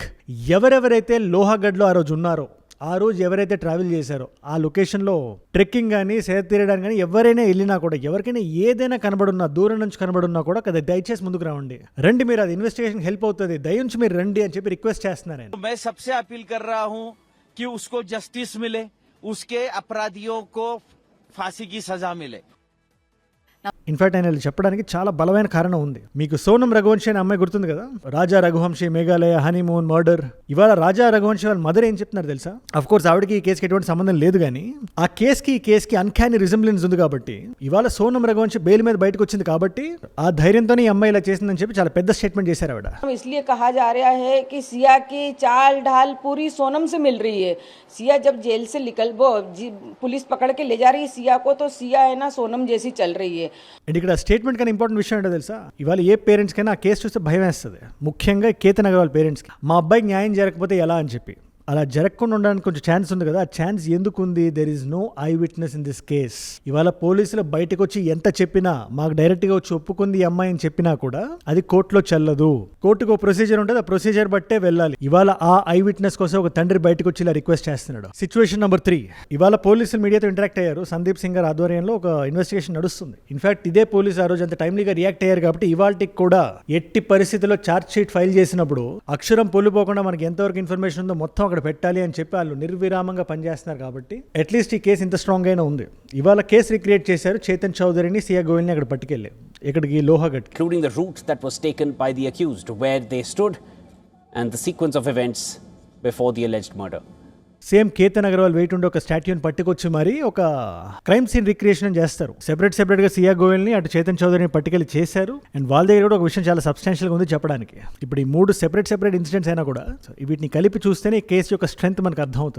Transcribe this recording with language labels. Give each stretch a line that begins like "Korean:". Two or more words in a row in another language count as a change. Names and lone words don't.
Telugu: ఎవరెవరైతే లోహాగఢ్ లో ఆ రోజు ఉన్నారో, ఆ రోజు ఎవరైతే ట్రావెల్ చేశారో, ఆ లొకేషన్లో ట్రెక్కింగ్ కానీ సేద తీరడానికి కానీ ఎవరైనా వెళ్ళినా కూడా, ఎవరికైనా ఏదైనా కనబడున్నా, దూరం నుంచి కనబడున్నా కూడా కదా దయచేసి ముందుకు రండి, మీరు అది
English: investigation help
Telugu: అవుతుంది, దయచేసి మీరు రండి అని చెప్పి రిక్వెస్ట్ చేస్తున్నారు ఆయన.
Hindi: मैं सबसे अपील कर रहा हूं कि उसको जस्टिस मिले, उसके अपराधियों को फांसी की सजा मिले.
Telugu: ఇన్ఫాక్ట్ ఆయన చెప్పడానికి చాలా బలమైన కారణం ఉంది. మీకు సోనం రఘువంశీ అనే అమ్మాయి గుర్తుంది కదా, రాజా రఘువంశీ, మేఘాలయ హనీమూన్ మర్డర్. ఇవాళ రాజా రఘువంశీ వాళ్ళ మదర్ ఏం చెప్తున్నారు తెలుసా?
English: of course
Telugu: ఆవిడకి ఈ కేసుకి ఎటువంటి సంబంధం లేదు, కానీ ఆ కేసుకి ఈ కేసుకి
English: uncanny resemblance
Telugu: ఉంది కాబట్టి ఇవాళ సోనం రఘువంశీ బెయిల్ మీద బయటకు వచ్చింది కాబట్టి ఆ ధైర్యంతోనే ఈ అమ్మాయి ఇలా చేసిందని చెప్పి చాలా పెద్ద స్టేట్మెంట్ చేశారు ఆవిడ.
Hindi: इसलिए कहा जा रहा है कि सिया की चाल ढाल पूरी सोनम से मिल रही है. सिया जब जेल से पुलिस पकड़ के ले जा रही है सिया को, तो सिया है ना सोनम जैसी चल रही है.
Telugu: అండ్ ఇక్కడ స్టేట్మెంట్ కన్నా ఇంపార్టెంట్ విషయం ఏంటో తెలుసా? ఇవాళ ఏ పేరెంట్స్ కైనా ఆ కేసు చూస్తే భయం వేస్తుంది, ముఖ్యంగా కేతన్ అగర్వాల్ పేరెంట్స్కి. మా అబ్బాయికి న్యాయం జరగకపోతే ఎలా అని చెప్పి. అలా జరగకుండా ఉండడానికి కొంచెం ఛాన్స్ ఉంది కదా, ఆ ఛాన్స్ ఎందుకు ఉంది?
English: there is no eye witness in this case.
Telugu: ఇవాళ పోలీసులు బయటకు వచ్చి ఎంత చెప్పినా, మాకు డైరెక్ట్ గా వచ్చి ఒప్పుకుంది ఈ అమ్మాయి అని చెప్పినా కూడా అది కోర్టులో చెల్లదు. కోర్టుకు ఒక ప్రొసీజర్ ఉంటుంది, ఆ ప్రొసీజర్ బట్టే వెళ్ళాలి. ఇవాళ ఆ
English: eye witness
Telugu: కోసం ఒక తండ్రి బయటకు వచ్చి ఇలా రిక్వెస్ట్ చేస్తున్నాడు.
English: situation number 3,
Telugu: ఇవాళ పోలీసులు మీడియాతో ఇంటరాక్ట్ అయ్యారు. సందీప్ సింగ్ గారి ఆధ్వర్యంలో ఒక ఇన్వెస్టిగేషన్ నడుస్తుంది. ఇన్ఫాక్ట్ ఇదే పోలీసు ఆ రోజు అంత టైమ్లీగా రియాక్ట్ అయ్యారు కాబట్టి ఇవాళకి కూడా ఎట్టి పరిస్థితుల్లో
English: charge sheet file
Telugu: చేసినప్పుడు అక్షరం పొల్లిపోకుండా మనకి ఎంతవరకు ఇన్ఫర్మేషన్ ఉందో మొత్తం అక్కడ పెట్టాలి అని చెప్పి వాళ్ళు నిర్విరామంగా పనిచేస్తున్నారు కాబట్టి అట్లీస్ట్ ఈ కేసు ఇంత స్ట్రాంగ్ అయినా ఉంది. ఇవాళ కేసు రిక్రియేట్ చేశారు. చేతన్ చౌదరిని, సియా గోయల్ని అక్కడ పట్టుకెళ్ళి ఇక్కడికి లోహాగఢ్,
English: including the route that was taken by the accused, where they stood, and the sequence of events before the alleged murder.
Telugu: సేమ్ కేతన్ అగర్వాల్ వెయిట్ ఉండే ఒక స్టాట్యూని పట్టుకొచ్చి మరి ఒక
English: crime scene recreation
Telugu: చేస్తారు. సెపరేట్ గా సియా గోయల్ ని అటు చేతన్ చౌదరిని పట్టుకెళ్ళి చేశారు. అండ్ వాళ్ళ దగ్గర కూడా ఒక విషయం చాలా సబ్స్టాన్షియల్ గా ఉంది చెప్పడానికి. ఇప్పుడు ఈ
English: 3 separate incidents
Telugu: అయినా కూడా వీటిని కలిపి చూస్తేనే ఈ కేసు యొక్క స్ట్రెంత్ మనకు అర్థం అవుతుంది.